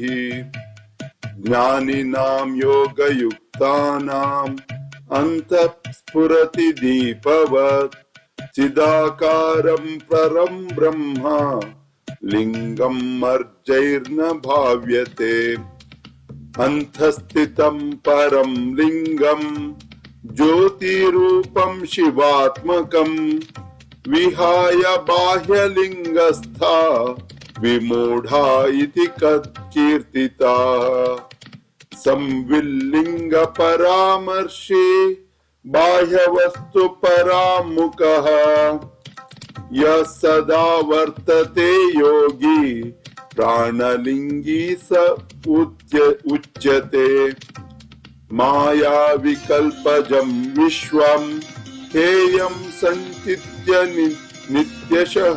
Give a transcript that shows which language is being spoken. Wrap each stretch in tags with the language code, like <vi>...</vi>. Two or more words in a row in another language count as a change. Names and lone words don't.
<sa>ಜ್ಞಾನಿನಾಂ ಯೋಗಯುಕ್ತಾನಾಂ ಅಂತಃ ಸ್ಫುರತಿ ದೀಪವತ್ ಚಿದಾಕಾರಂ ಪರಂ ಬ್ರಹ್ಮ ಲಿಂಗಂ ಮರ್ಜೈರ್ನ ಭಾವ್ಯತೆ. ಅಂತಸ್ಥಿತಂ ಪರಂ ಲಿಂಗಂ ಜ್ಯೋತಿರೂಪಂ ಶಿವಾತ್ಮಕಂ ವಿಹಾಯ ಬಾಹ್ಯಲಿಂಗಸ್ಥಾ ವಿಮೂಢಾ ಇತಿ ಕೀರ್ತಿತಾಃ. ಸಂವಿಲ್ಲಿಂಗ ಪರಾಮರ್ಶಿ ಬಾಹ್ಯವಸ್ತು ಪರಾಮುಖಃ ಯಃ ಸದಾ ವರ್ತತೆ ಯೋಗಿ ಪ್ರಾಣಲಿಂಗೀ ಸ ಉಚ್ಯತೆ. माया विकल्पजं विश्वं हेयं संचित्य नित्यशः</sa>